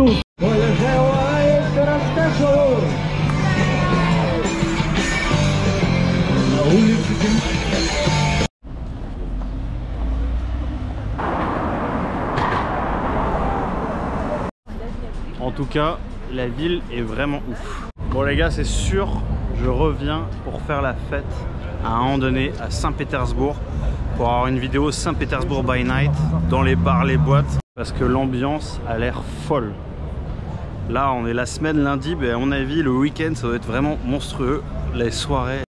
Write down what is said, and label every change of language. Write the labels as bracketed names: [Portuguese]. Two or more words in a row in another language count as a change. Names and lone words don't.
[Russian] Коля желает, расскажу. На улице [French] En tout cas, la ville est vraiment ouf. Bon les gars, c'est sûr, je reviens pour faire la fête à un moment donné à Saint-Pétersbourg pour avoir une vidéo Saint-Pétersbourg [English] by night [French] dans les bars, les boîtes, parce que l'ambiance a l'air folle. Là, on est la semaine lundi, mais à mon avis, le week-end, ça doit être vraiment monstrueux. Les soirées